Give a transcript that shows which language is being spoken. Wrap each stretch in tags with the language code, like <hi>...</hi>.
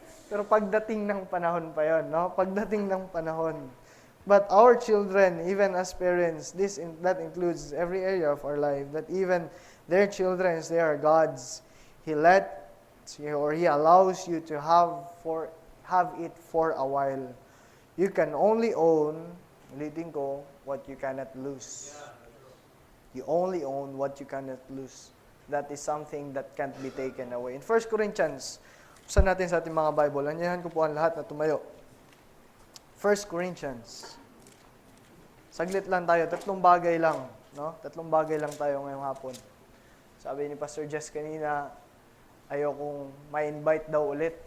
<tl>Pero pagdating ng panahon pa yon, no? Pagdating ng panahon.</tl> <en>But our children, even as parents, that includes every area of our life, that even their children, they are God's. He allows you to have it for a while. You can only own,</en> <tl>ulitin ko,</tl> <en>what you cannot lose. You only own what you cannot lose. That is something that can't be taken away.</en> <tl>In 1 Corinthians, usan natin sa ating mga Bible. Anyahan ko po ang lahat na tumayo. 1 Corinthians. Saglit lang tayo. 3 bagay lang. No? 3 bagay lang tayo ngayong hapon. Sabi ni Pastor Jess kanina, ayokong ma-invite daw ulit.</tl>